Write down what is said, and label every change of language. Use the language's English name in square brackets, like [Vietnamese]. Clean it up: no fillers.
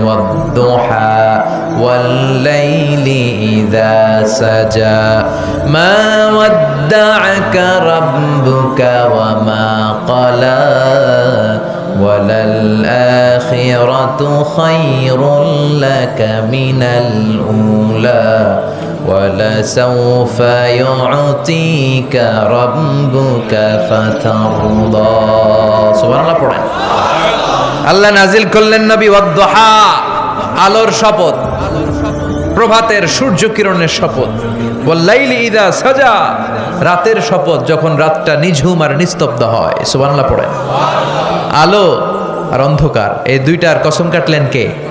[Arabic] ওয়াদ-দুহা ওয়াল-লাইলি ইযা সাজা মা ওয়াদ্দা'আকা রাব্বুকা ওয়া মা ক্বালা ওয়ালাল আখিরাতু খায়রুল লাকা মিনাল উলা ولسوف يعطيك ربك فترضى [Bangla] সুবহানাল্লাহ পড়েন। আল্লাহ নাজিল করলেন নবী ওয়াদ-দুহা, আলোর শপথ, প্রভাতের সূর্য কিরণের শপথ, [Arabic] ওয়াল-লাইলি ইযা সাজা, [Bangla] রাতের শপথ যখন রাতটা নিঝুম আর নিস্তব্ধ হয়। সুবহানাল্লাহ পড়েন। আলো আর অন্ধকার এই দুইটার কসম কাটলেন কে?